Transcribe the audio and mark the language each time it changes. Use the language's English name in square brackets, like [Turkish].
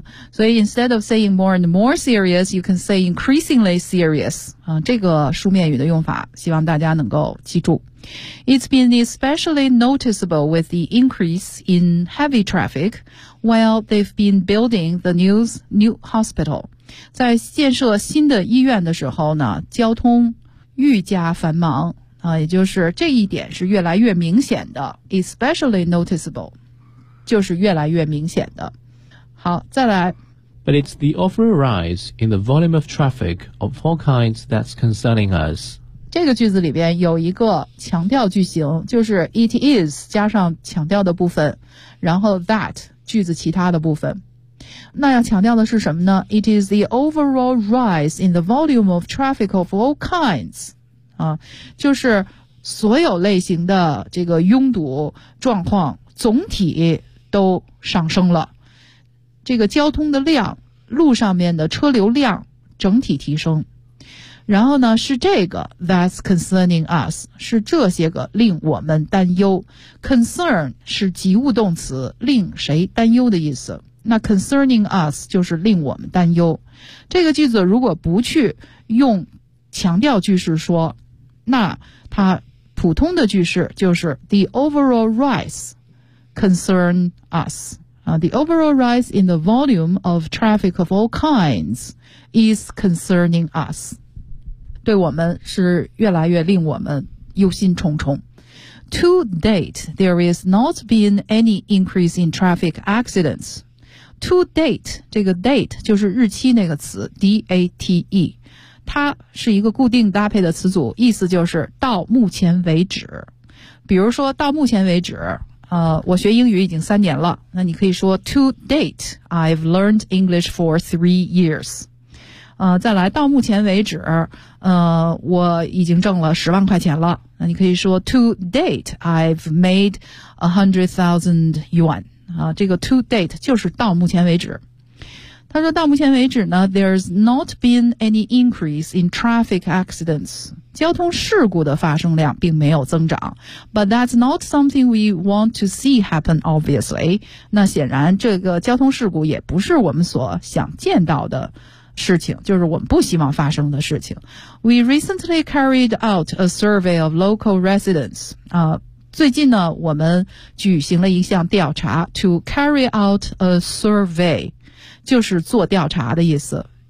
[English] 所以 instead of saying more and more serious, you can say increasingly serious. [Chinese] 这个书面语的用法希望大家能够记住。 [English] It's been especially noticeable with the increase in heavy traffic while they've been building the new hospital. [Chinese] 在建设新的医院的时候呢，交通愈加繁忙。也就是这一点是越来越明显的。 Especially noticeable, 就是越来越明显的。好，再来。 [English] But it's the overall rise in the volume of traffic of all kinds that's concerning us. [Chinese] 这个句子里边有一个强调句型，就是 it is 加上强调的部分，然后 that 句子其他的部分。那要强调的是什么呢？ [English] It is the overall rise in the volume of traffic of all kinds. [Chinese] 就是所有类型的这个拥堵状况总体都上升了。这个交通的量，路上面的车流量整体提升，然后呢是这个 [English] that's concerning us， [Chinese] 是这些个令我们担忧。 concern 是及物动词，令谁担忧的意思。那 concerning us 就是令我们担忧。这个句子如果不去用强调句式说，那它普通的句式就是 [English] the overall rise concern us。 The overall rise in the volume of traffic of all kinds is concerning us. [Chinese] 对我们是越来越令我们忧心忡忡。 [English] To date, there is not been any increase in traffic accidents. [Chinese] To date, 这个 date 就是日期那个词 ,D-A-T-E. 它是一个固定搭配的词组，意思就是到目前为止。比如说到目前为止，我学英语已经三年了，那你可以说 [English] To date, I've learned English for 3 years. [Chinese] 再来到目前为止，我已经挣了10万块钱了，那你可以说 [English] To date, I've made 100,000 yuan. [Chinese] 这个 To date 就是到目前为止。他说到目前为止呢， [English] There's not been any increase in traffic accidents. [Chinese] 交通事故的发生量并没有增长。 [English] But that's not something we want to see happen, obviously. [Chinese] 那显然这个交通事故也不是我们所想见到的事情，就是我们不希望发生的事情。 [English] We recently carried out a survey of local residents. [Chinese] 最近呢我们举行了一项调查， [English] to carry out a survey。 [Chinese] 就是做调查的意思，